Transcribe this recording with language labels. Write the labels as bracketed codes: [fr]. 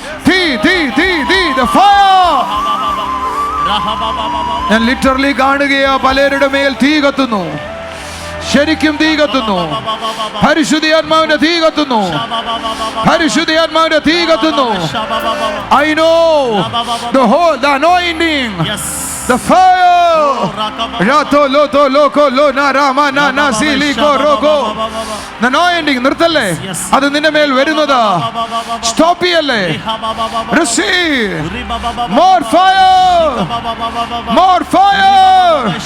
[ml] തീ തീ തീ തീ [en] the fire. [ml] ഞാൻ ലിറ്ററലി കാണുകയാ, പലരുടെ മേൽ തീ കത്തുന്നു, ശരിക്കും തീ കത്തുന്നു. പരിശുദ്ധാത്മാവിന്റെ തീ കത്തുന്നു, പരിശുദ്ധാത്മാവിന്റെ തീ കത്തുന്നു. [en] I know the anointing, the fire. Rato loto loko lo na rama na na siliko roko. The anointing [ml] നിർത്തല്ലേ, അത് നിന്റെ മേൽ വരുന്നത്. സ്റ്റോപ്പ് ചെയ്യല്ലേ. [en] Receive more fire, more fire.